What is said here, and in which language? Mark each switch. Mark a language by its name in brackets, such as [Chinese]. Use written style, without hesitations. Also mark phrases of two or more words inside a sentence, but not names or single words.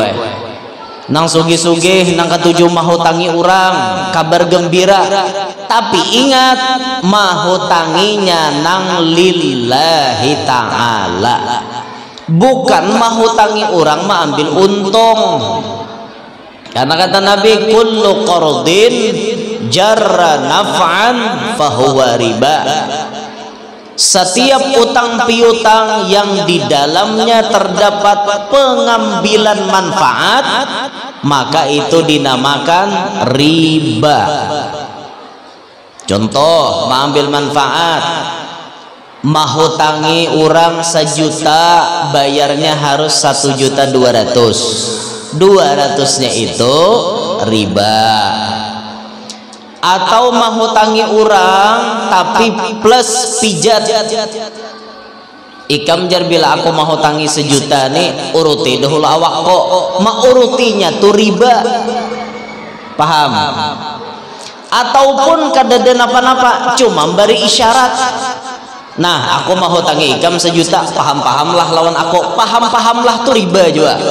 [Banjar] Nang sugih-sugih nang ketujuh mahutangi orang, kabar gembira. Tapi ingat, mahutanginya nang [Arabic] لله تعالى, [Banjar] bukan mahutangi orang ambil untung. Karena kata Nabi, [Arabic] كل قرض جر نفعا فهو ربا. [Banjar] Setiap utang piutang yang di dalamnya terdapat pengambilan manfaat, maka itu dinamakan riba. Contoh, mengambil manfaat, mahutangi orang 1 juta, bayarnya harus 1.200.000. 200-nya itu riba. Atau mahutangi orang tapi plus pijat. Ikam jar bila aku mahutangi 1 juta nih, uruti dahulu awak kok, urutinya tuh riba. Paham? Ataupun kadada napa-napa cuma beri isyarat. Nah, aku mahutangi ikam 1 juta, paham-pahamlah lawan aku, paham-pahamlah tuh riba juga.